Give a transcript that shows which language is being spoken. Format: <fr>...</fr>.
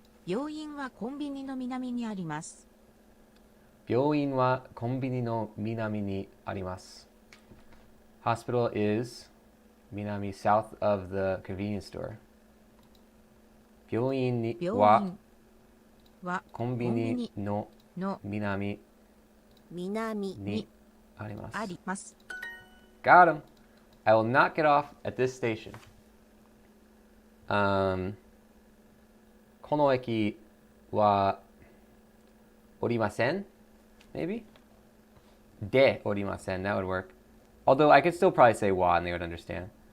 <ja>病院はコンビニの南にあります。病院はコンビニの南にあります。</ja> <en>Hospital is Minami, south of the convenience store.</en> <ja>病院はコンビニの南にあります。</ja> <en>Got him. I will not get off at this station.</en> <ja>この駅は降りません?Maybe? で降りません.</ja> <en>That would work. Although I could still probably say wa and they would understand.</en>